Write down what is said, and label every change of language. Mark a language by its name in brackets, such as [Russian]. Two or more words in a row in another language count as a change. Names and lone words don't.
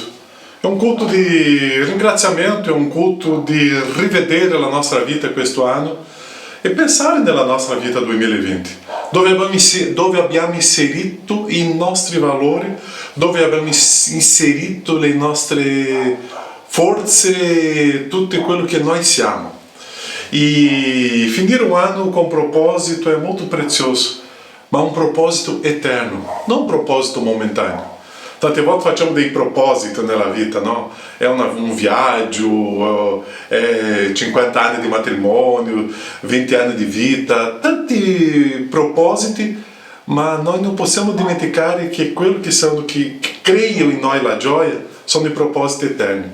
[Italian] È un culto di ringraziamento, è un culto di rivedere la nostra vita questo anno e pensare nella nostra vita 2020, dove abbiamo inserito i nostri valori, dove abbiamo inserito le nostre forze, tutto quello che noi siamo. [Portuguese] E finire um ano com propósito é muito precioso, mas um propósito eterno, não um propósito momentâneo. [Italian] Tante volte facciamo dei propositi nella vita, no? È un viaggio, è 50 anni di matrimonio, 20 anni di vita, tanti propositi, ma noi non possiamo dimenticare che quello che creio in noi la gioia sono i propositi eterni.